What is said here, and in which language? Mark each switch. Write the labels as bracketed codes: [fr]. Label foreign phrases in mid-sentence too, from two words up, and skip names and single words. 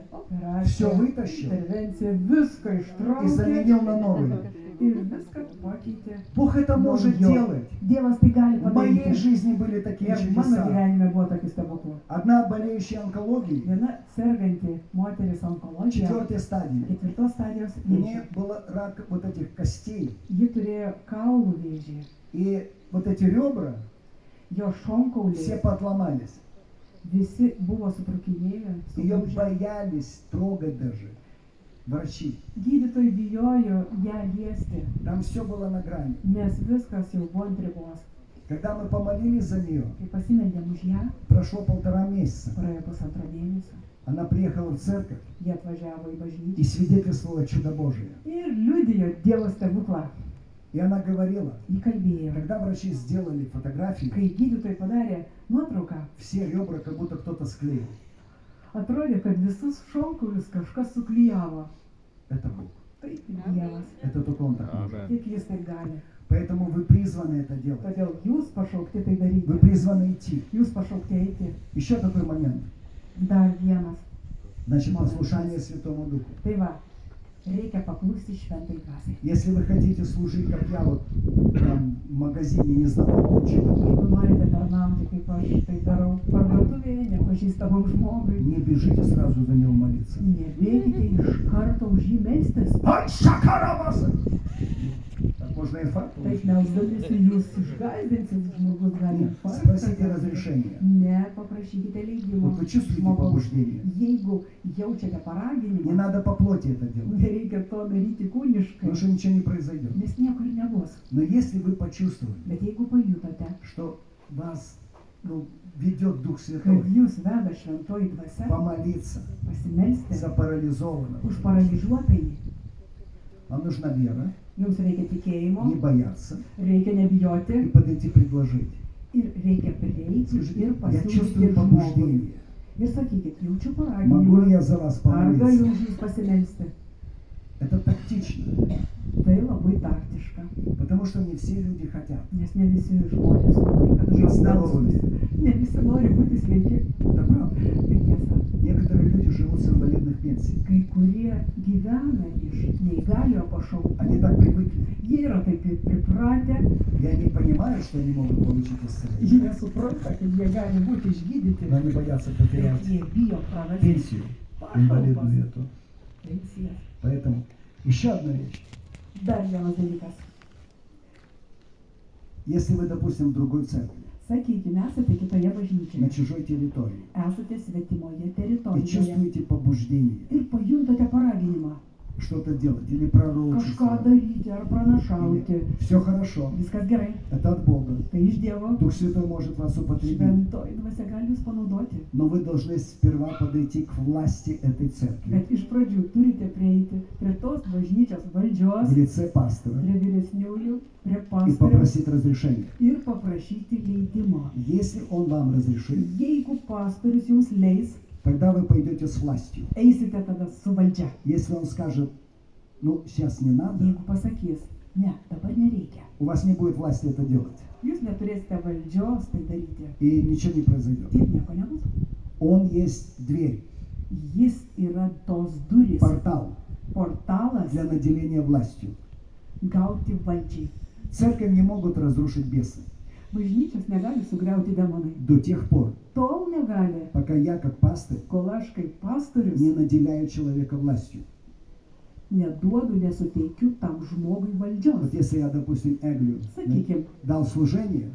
[ru] Все [lt] operaciją, [ru] вытащил [lt] intervenciją, viską [ru] и [lt] ištraukė [ru] заменил на новые. [lt] ir viską pakeitė. [ru] Бог это может [lt] naujo. [ru] делать. [lt] Dievas tai gali [ru] В моей [lt] padaryti. [ru] жизни были такие [lt] Ir mano [ru] чудеса. [lt] gyvenime buvo tokių stebuklų. [ru] Одна болеющая онкологией, [lt] Viena serganti moteris onkologija, [ru] 4 стадии. [lt] 4 stadijos [ru] У нее [lt] vėžį. [ru] был рак вот этих костей. [lt] Ji turėjo kaulų vėžį. [ru] И вот эти ребра [lt] Jo [ru] все [lt] šonkauliai [ru] поотломались. [lt] visi buvo sutrukinėję. [ru] Ее [lt] sulūžę. [ru] боялись трогать даже врачи. [lt] Gydytojai bijojo ją liesti, [ru] Там все было на грани. [lt] nes viskas jau buvo ant ribos. [ru] Когда мы помолились за нее, [lt] Kai pasimeldėm už ją, [ru] прошло 1,5 месяца. [lt] praėjo pusantro mėnesio, [ru] Она приехала в церковь [lt] jie atvažiavo į bažnyčią [ru] и свидетельствовала чудо Божие. [lt] ir liudijo Dievo stebuklą. [ru] И она говорила, [lt] Ji kalbėjo. [ru] когда врачи сделали фотографии, [lt] Kai gydytojai padarė nuotrauką, [ru] все ребра как будто кто-то склеил. [lt] atrodė, kad visus šonkaulius kažkas suklyjavo. [ru] Это Бог. [lt] Tai Dievas. [ru] Это только Он так может. [lt] Amen. Tik Jis taip gali. [ru] Поэтому вы призваны это делать. [lt] Todėl jūs pašaukti tai [ru] Вы [lt] daryti. [ru] призваны идти. [lt] Jūs pašaukti eiti. [ru] Еще такой момент. [lt] Dar vienas. [ru] Значит, послушание Святому Духу. [lt] Tai va, reikia paklusti šventai dvasiai. [ru] Если вы хотите служить, как я, вот там, в магазине незнакомому человеку, [lt] Jeigu norite tarnauti, kaip aš tai darau parduotuvėje, nepažįstamam žmogui, [ru] не бежите сразу за него молиться. [lt] nebėgite iš karto už jį melstis. Ай, шакарабаса! [ru] Так можно можно инфаркт [lt] Taip [ru] получить. [lt] melsdamiesi jūs išgazdinsit, žmogus gali [ru] Нет, [lt] infarktą [ru] спросите [lt] gauti. [ru] разрешение. [lt] Ne, paprašykite leidimo. [ru] Вот вы чувствуете [lt] žmogaus. [ru] побуждение? [lt] Jeigu jaučiate [ru] Не [lt] paraginimą, [ru] надо по плоти это делать, [lt] nereikia to daryti kūniškai, [ru] потому что ничего не произойдет. [lt] nes nieko ir nebus. [ru] Но если вы почувствовали, [lt] Bet jeigu pajutote, [ru] что вас ведет Дух [lt] kad [ru] Святой [lt] jūs veda šventoji dvasia [ru] помолиться [lt] pasimelsti [ru] за парализованного, [lt] už paralyžiuotąjį, [ru] вам нужна вера, [lt] jums reikia tikėjimo, [ru] не бояться [lt] reikia [ru] и [lt] nebijoti [ru] подойти предложить. [lt] ir reikia prieiti [ru] Скажите, [lt] ir [ru] я [lt] pasiūlyti [ru] чувствую [lt] žmogui. [ru] побуждение. [lt] Ir sakykit, jaučiu [ru] Могу ли [lt] paraginimą, [ru] я за вас [lt] ar galiu [ru] помолиться? [lt] už jūs pasimelsti. [ru] Это тактично, [lt] Tai labai taktiška, [ru] потому что не все люди хотят. [lt] nes ne visi žmonės nori, kad už [ru] Быть [lt] juos [ru] здоровыми. [lt] melstųsi. Ne visi nori būti sveiki. [ru] Это правда. [lt] Tai tiesa. [ru] Некоторые люди живут с инвалидных пенсий. [lt] Kai kurie gyvena iš neįgaliojo pašaukų. [ru] Они так привыкли. [lt] Jie yra taip pripratę, [ru] И они понимают, что они могут получить исцеление. [lt] jie supranta, kad jie gali būti išgydyti, [ru] Но они боятся [lt] bet [ru] потерять [lt] jie bijo prarasti [ru] пенсию инвалидную [lt] pašalpas. [ru] эту. [lt] Pensijas. [ru] Поэтому еще одна вещь. [lt] Dar vienas dalykas. [ru] Если вы, допустим, в другой церкви, [lt] Sakykime, esate kitoje [ru] на [lt] bažnyčioje, [ru] чужой территории, [lt] esate svetimoje [ru] и [lt] teritorijoje [ru] чувствуете побуждение [lt] ir pajuntate paraginimą [ru] что-то делать или пророчество, [lt] kažką daryti ar pranašauti. [ru] все хорошо, [lt] Viskas gerai, [ru] это от Бога. [lt] tai iš Dievo. [ru] Дух Святой может вас употребить. [lt] Šventoji dvasia gali jūs panaudoti. [ru] Но вы должны сперва подойти к власти этой церкви [lt] Bet iš pradžių turite prieiti prie tos bažnyčios valdžios, [ru] в лице пастора [lt] prie vyresniųjų, prie [ru] и [lt] pastoriaus [ru] попросить разрешения. [lt] ir paprašyti leidimo. [ru] Если он вам разрешит, [lt] Jeigu pastorius jums leis, [ru] тогда вы пойдете с властью. [lt] eisite tada su valdžia. [ru] Если он скажет, ну, сейчас не надо, [lt] Jeigu pasakys, ne, dabar nereikia, [ru] у вас не будет власти это делать. [lt] jūs neturėsite valdžios tai daryti. [ru] И nичего не произойдет. [lt] Ir nieko nebus. [ru] Он есть дверь, [lt] Jis yra tos durys, [ru] портал [lt] portalas [ru] для наделения властью. [lt] gauti valdžiai. [ru] Церковь не могут разрушить бесы [lt] Bažnyčios negali sugriauti demonai. [ru] до тех пор, [lt] Tol negali, [ru] пока я, как пастырь, [lt] kol aš kaip pastorius [ru] не наделяю человека властью. [lt] neduodu, nesuteikiu tam žmogui valdžios. [ru] Вот если я, допустим, Эглю [lt] Sakykim, [ru] дал служение,